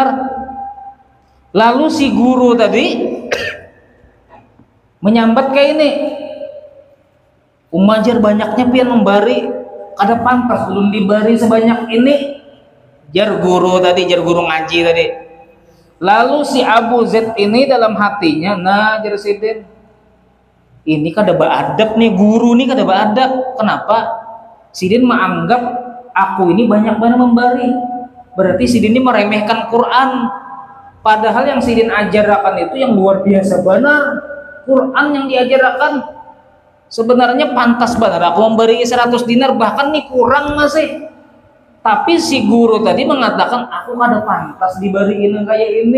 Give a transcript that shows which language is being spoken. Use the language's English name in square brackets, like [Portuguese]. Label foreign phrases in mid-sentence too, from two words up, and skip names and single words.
[Banjar] Lalu si guru tadi menyambat kayak ini, umajar banyaknya pian memberi, kada pantas belum diberi sebanyak ini, jar guru ngaji tadi. Lalu si Abu Z ini dalam hatinya, nah jar sidin, ini kada beadab nih, guru nih kada beadab. Kenapa? Sidin menganggap aku ini banyak banget memberi, berarti sidin ini meremehkan Quran. Padahal yang sidin ajarkan itu yang luar biasa benar. Quran yang diajarkan sebenarnya pantas benar aku memberi 100 dinar, bahkan nih kurang masih. Tapi si guru tadi mengatakan aku kada pantas diberiin kayak ini.